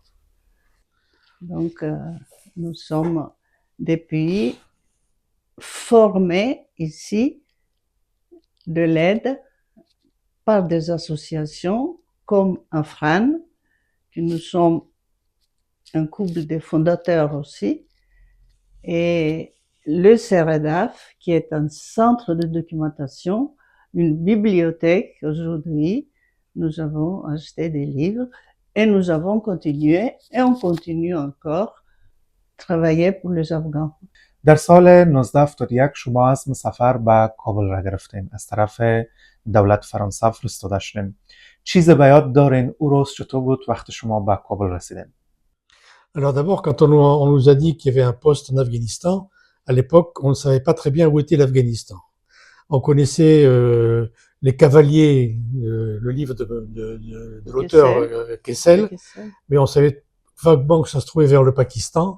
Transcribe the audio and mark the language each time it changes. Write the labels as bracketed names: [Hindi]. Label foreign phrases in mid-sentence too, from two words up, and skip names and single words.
[French] Donc, nous sommes depuis formés ici de l'aide par des associations comme Afran, que nous sommes un couple de fondateurs aussi, et le CEREDAF, qui est un centre de documentation, une bibliothèque. Aujourd'hui, nous avons acheté des livres et nous avons continué, et on continue encore, travailler pour les Afghans. [Persian] در سال 1971 شما عزم سفر به کابل را گرفتین. از طرف دولت فرانسه فرستاده شدین. چیز به یاد دارین او روز چطور بود وقتی شما به کابل رسیدین؟ [French] Alors d'abord, quand on nous a dit qu'il y avait un poste en Afghanistan, à l'époque, on ne savait pas très bien où était l'Afghanistan. On connaissait les cavaliers, le livre de l'auteur Kessel, mais on savait vaguement que ça se trouvait vers le Pakistan.